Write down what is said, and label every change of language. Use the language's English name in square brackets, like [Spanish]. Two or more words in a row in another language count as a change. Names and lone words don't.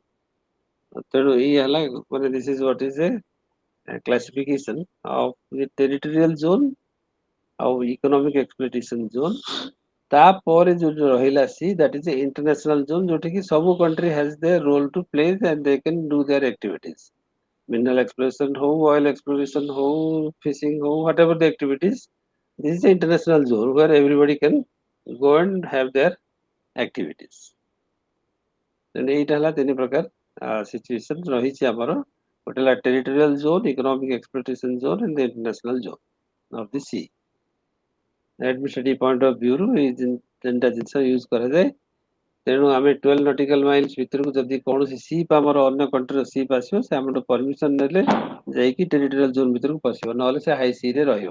[Odia] ତେଣୁ ଏଇ ହେଲା ମାନେ [English] this is what is a classification of territorial zone ଆଉ economic exploitation zone। [Odia] ତାପରେ ଯୋଉ ରହିଲା [English] sea, that is international zone, [Odia] ଯୋଉଠି କି ସବୁ [English] country has their role to play and they can do their activities. mineral exploration ହଉ, oil exploration ହଉ, fishing ହଉ, whatever the activities, this is the international zone where everybody can go and have their activities. [Odia] And ଏଇଟା ହେଲା ତିନି ପ୍ରକାର ସିଚୁଏସନ ରହିଛି ଆମର। ଗୋଟେ ହେଲା [English] territorial zone, economic exploitation zone and international zone of the sea. administrative point of viewରୁ [Odia] ଏଇ ତିନିଟା ଜିନିଷ ୟୁଜ କରାଯାଏ। ତେଣୁ ଆମେ 12 [English] nautical miles [Odia] ଭିତରକୁ ଯଦି କୌଣସି ସିପ୍ ଆମର ଅନ୍ୟ କଣ୍ଟ୍ରିର ସିପ୍ ଆସିବ, ସେ ଆମଠୁ ପରମିସନ ନେଲେ ଯାଇକି [English] territorial zone [Odia] ଭିତରକୁ ପଶିବ, ନହେଲେ ସେ [English] high sea [Odia] ରେ ରହିବ।